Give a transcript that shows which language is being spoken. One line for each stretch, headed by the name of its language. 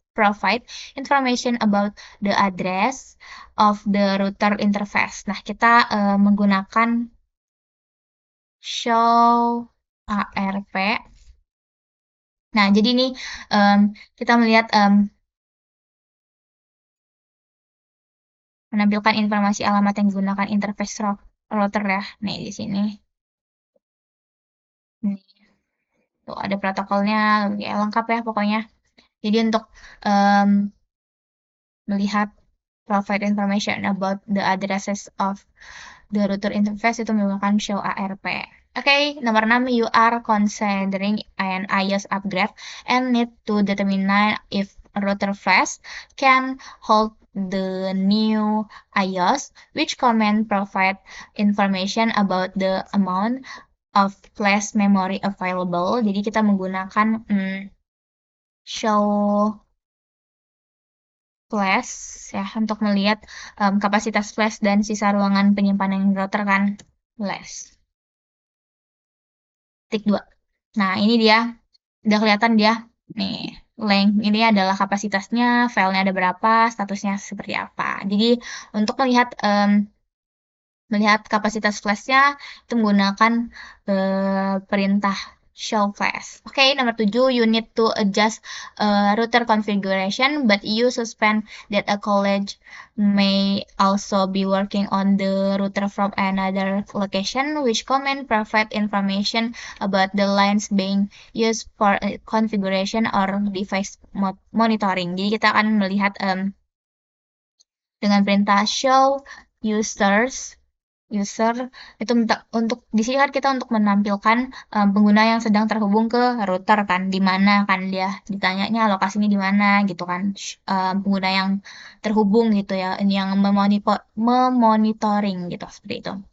English: provide information about the address of the router interface.
Indonesian: Nah, kita menggunakan show ARP. Nah, jadi ini kita melihat menampilkan informasi alamat yang digunakan interface router ya. Nih, di sini. Nih, tuh ada protokolnya, ya, lengkap ya pokoknya. Jadi untuk melihat
English: provide information about the addresses of the router interface
Indonesian: itu menggunakan show ARP.
English: Oke, nomor 6, you are considering an iOS upgrade and need to determine if router flash can hold the new iOS, which command provide information about the amount of flash memory available.
Indonesian: Jadi kita menggunakan show flash ya untuk melihat kapasitas flash dan sisa ruangan penyimpanan router kan flash. Tik 2. Nah, ini dia udah kelihatan dia nih length ini adalah kapasitasnya, filenya ada berapa, statusnya seperti apa. Jadi untuk melihat kapasitas flashnya itu menggunakan perintah show flash.
English: Oke, nomor 7, you need to adjust router configuration, but you suspend that a college may also be working on the router from another location, which command provide information about the lines being used for configuration or device monitoring.
Indonesian: Jadi kita akan melihat dengan perintah show user itu untuk di sini kan kita untuk menampilkan pengguna yang sedang terhubung ke router kan di mana kan dia ditanyanya lokasinya di mana gitu kan pengguna yang terhubung gitu ya ini yang memonitoring gitu seperti itu.